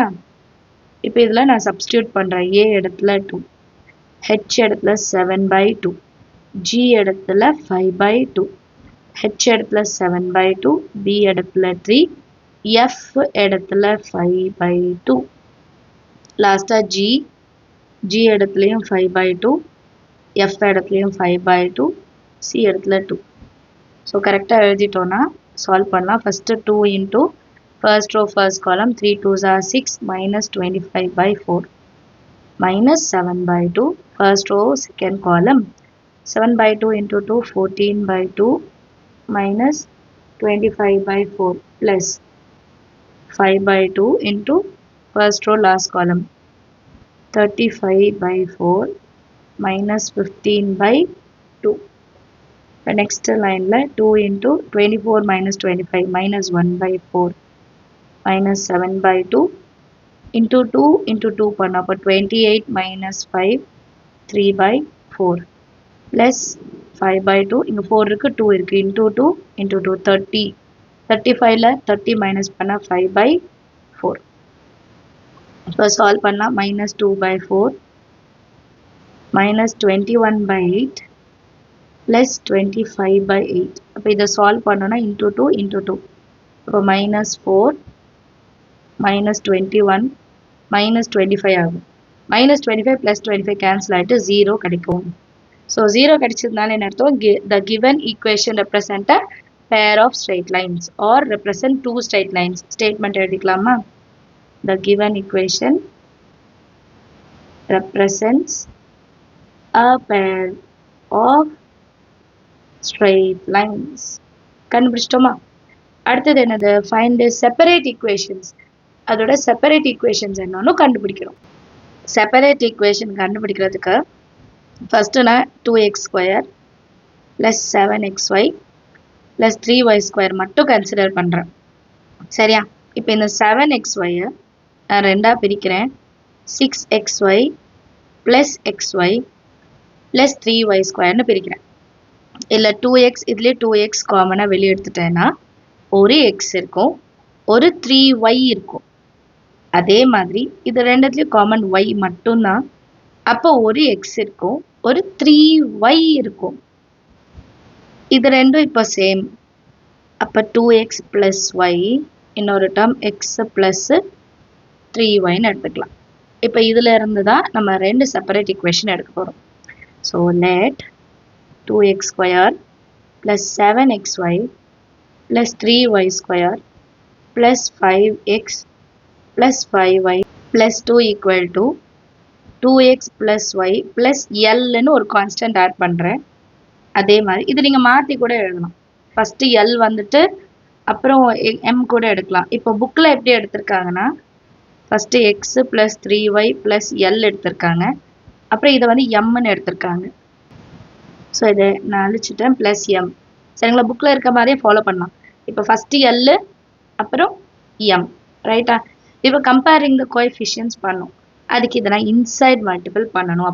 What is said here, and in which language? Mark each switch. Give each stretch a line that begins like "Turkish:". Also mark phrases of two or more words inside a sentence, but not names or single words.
Tamil: இப்போ இதில் நான் சப்ஸ்டியூட் பண்ணுறேன். A இடத்துல 2, H இடத்துல 7/2, G இடத்துல 5/2, H இடத்துல 7/2, B இடத்துல 3, F இடத்துல 5/2. லாஸ்ட்டாக G இடத்துலையும் 5/2, F இடத்துலையும் 5/2, C இடத்துல 2. ஸோ கரெக்டாக எழுதிட்டோன்னா சால்வ் பண்ணலாம்.
English: ஃபஸ்ட்டு 2 into first row first column 3 2s are 6 minus 25/4 minus 7/2 first row second column 7/2 into 2 14/2 minus 25/4 plus 5/2 into first row last column 35/4 minus 15/2. The next line la 2 into 24 minus 25 minus 1/4 minus 7/2 into 2 into 2
Tamil: பண்ணா அப்போ
English: 28 minus 5 3/4 plus 5/2
Tamil: இங்க 4 இருக்கு 2 இருக்கு
English: into 2 into 2 30 35ல 30 minus பண்ணா 5/4.
Tamil: இப்போ சால்வ் பண்ணா
English: minus 2/4 minus 21/8 plus 25/8.
Tamil: அப்போ இதை சால்வ் பண்ணோன்னா
English: into 2 into 2.
Tamil: அப்போ
English: minus 4 minus 21 minus 25
Tamil: ஆகும்.
English: minus 25 plus 25 cancel
Tamil: ஆகிட்டு 0 கிடைக்கும். ஸோ 0 கிடைச்சதுனால என்ன அர்த்தம்?
English: The given equation represent a pair of straight lines or represent two straight lines.
Tamil: Statement எழுதிக்கலாமா?
English: The given equation represents a pair of straight lines.
Tamil: கண்டுபிடிச்சிட்டோமா? அடுத்தது என்னது?
English: Find the separate equations.
Tamil: அதோட
English: separate equations
Tamil: என்னன்னு கண்டுபிடிக்கிறோம்.
English: separate equation
Tamil: கண்டுபிடிக்கிறதுக்கு first நான்
English: 2x square plus 7xy plus 3y square
Tamil: மட்டும் கன்சிடர் பண்ணுறேன். சரியா? இப்போ இந்த 7xy நான் ரெண்டாக பிரிக்கிறேன்.
English: 6xy plus xy plus 3y square
Tamil: னு பிரிக்கிறேன். இல்லை 2x இதுலேயே 2x காமனாக வெளியே எடுத்துட்டேன்னா ஒரு x இருக்கும், ஒரு 3y இருக்கும். அதே மாதிரி இது ரெண்டுத்துலேயும் காமன் y மட்டும்தான். அப்போ ஒரு x இருக்கும், ஒரு 3y இருக்கும். இது ரெண்டும் இப்போ சேம். அப்போ
English: 2x plus y
Tamil: இன்னொரு டேர்ம்
English: x plus 3y
Tamil: ன்னு எடுத்துக்கலாம். இப்போ இதில் இருந்து தான் நம்ம ரெண்டு
English: separate equation
Tamil: எடுக்க போகிறோம்.
English: so let 2x square plus 7xy plus 3y square plus 5x plus 5y plus 2 equal to 2x plus y plus Lன்னு
Tamil: ஒரு கான்ஸ்டன்ட் ஆட் பண்ணுறேன். அதே மாதிரி இது நீங்கள் மாற்றி கூட எழுதலாம். ஃபஸ்ட்டு L வந்துட்டு அப்புறம் M கூட எடுக்கலாம். இப்போ புக்கில் எப்படி எடுத்திருக்காங்கன்னா ஃபஸ்ட்டு
English: x plus 3y plus L
Tamil: எடுத்திருக்காங்க. அப்புறம் இதை வந்து Mன்னு எடுத்திருக்காங்க. ஸோ இதை நான் அழிச்சிட்டேன் ப்ளஸ் M. சரிங்களா? புக்கில் இருக்க மாதிரியே ஃபாலோ பண்ணலாம். இப்போ ஃபஸ்ட்டு L அப்புறம் M. ரைட்டா? இப்போ
English: comparing the coefficients
Tamil: பண்ணும். அதுக்கு இதை நான்
English: inside multiple
Tamil: பண்ணணும்.